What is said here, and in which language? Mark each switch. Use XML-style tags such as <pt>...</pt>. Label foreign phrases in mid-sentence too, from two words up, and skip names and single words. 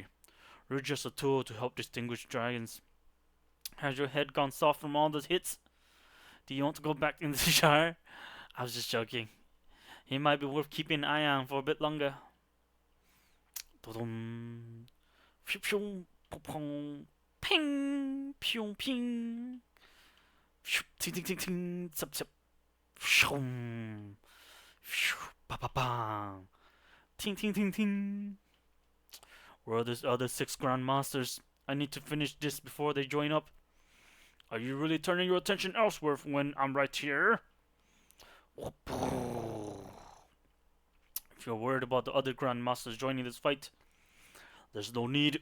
<en>You're just a tool to help distinguish dragons. Has your head gone soft from all those hits? Do you want to go back in the jar? I was just joking. He might be worth keeping an eye on for a bit longer. Dum. Pew pew. Pong. Ping. Pew ping. Ting ting ting ting. Zap zap. Shum. Ba ba bang. Ting ting ting ting. Where are those other 6 grandmasters? I need to finish this before they join up. Are you really turning your attention elsewhere when I'm right here? If you're worried about the other grandmasters joining this fight, there's no need.</en>